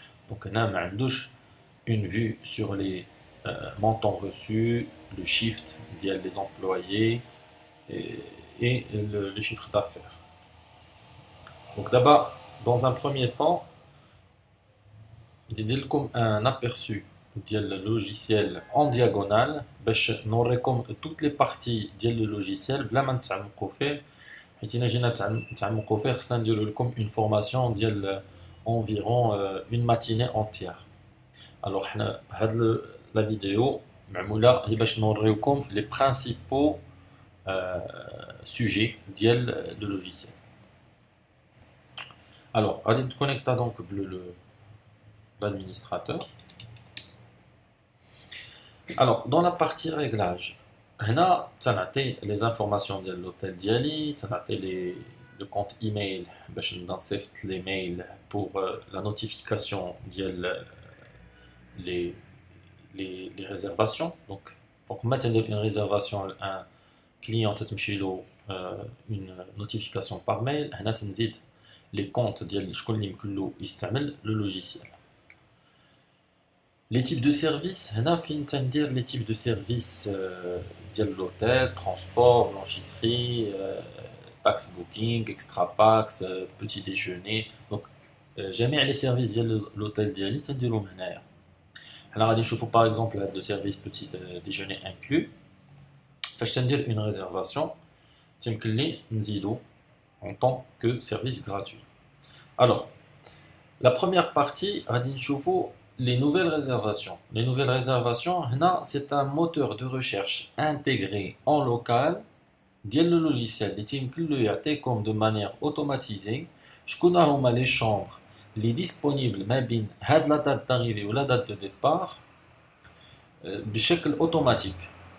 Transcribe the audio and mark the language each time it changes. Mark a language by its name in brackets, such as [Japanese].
[French] Donc [Arabic] هنا ما عندوش [French] une vue sur les montants reçus, le shift [Arabic] ديال [French] les employés et le chiffre d'affaires. Donc d'abord, dans un premier temps, il y a comme un aperçu du logiciel en diagonale [Arabic] باش نوريكم [French] toutes les parties [Arabic] ديال le logiciel بلا ما نتعمقوا فيه. حيت إلا جينا نتعمقوا فيه خصنا نديرو لكم [French] une formation [Arabic] ديال [French] environ une matinée entière. Alors [Arabic] حنا هاد [French] la vidéo [Arabic] معمولة هي باش نوريوكم [French] les principaux sujets [Arabic] ديال [French] le logiciel. Alors [Arabic] غادي نتكونيكتا [French] donc l'administrateur. Alors, dans la partie réglage, [Arabic] هنا تنعطي [French] les informations de l'hôtel [Arabic] ديالي, تنعطي [French] le compte email [Arabic] باش نبدا نصيفط [French] les mails pour la notification [Arabic] ديال [French] les réservations. Donc [Arabic] ما تندير [French] une réservation un client [Arabic] تتمشي له [French] une notification par mail. [Arabic] هنا تنزيد [French] les comptes [Arabic] ديال شكون اللي يمكن له يستعمل [French] le logiciel. Les types de services, [Arabic] هنا فين تندير [French] les types de services [Arabic] ديال [French] l'hôtel, transport, blanchisserie, tax booking, extra packs, petit déjeuner. Donc [Arabic] جميع [French] les services [Arabic] ديال l'hôtel ديالي تنديرهم هنايا. حنا غادي نشوفوا par exemple هاد le service petit déjeuner inclus. فاش تندير [French] une réservation [Arabic] تيمكن لي نزيدو [French] en tant que service gratuit. Alors, la première partie [Arabic] غادي نشوفوا [French] les nouvelles réservations. Les nouvelles réservations, هنا, c'est un moteur de recherche intégré en local [Arabic] ديال [French] le logiciel [Arabic] اللي تيمكن له يعطيكم [French] de manière automatisée [Arabic] شكون هما [French] les chambres [Arabic] اللي [French] disponibles [Arabic] ما بين هاد [French] la date d'arrivée ou la date de départ [Arabic] بشكل [French] automatique.